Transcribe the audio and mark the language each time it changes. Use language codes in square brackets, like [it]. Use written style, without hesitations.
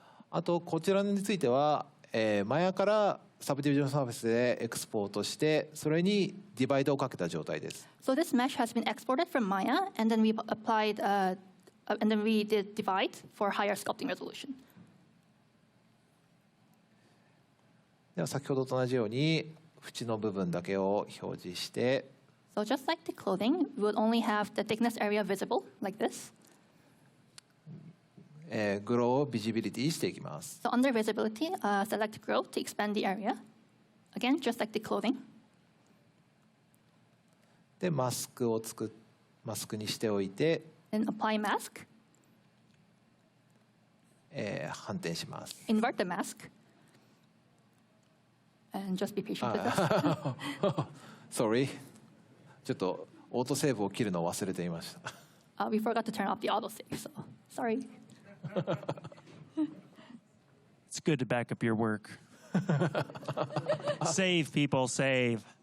[ja] あとこちらについては、マヤからサブディビジョンサーフェスでエクスポートしてそれにディバイドをかけた状態です。 [en] So this mesh has been exported from Maya, and then we applied, and then we did divide for higher sculpting resolution. [ja] では先ほどと同じように縁の部分だけを表示して、 [en] So just like the clothing, we would only have the thickness area visible, like this. [ja] グローをビジビリティしていきます。 [en] So under visibility, select grow to expand the area. Again, just like the clothing. [ja] でマスクにしておいて、 [en] Then apply mask, [ja] 反転します。 [en] invert the mask, and just be patient with us. Sorry。 [ja] ちょっとオートセーブを切るのを忘れていました。 [en] We forgot to turn off the autosave, so sorry. It's good to back up your work. Save, people, save.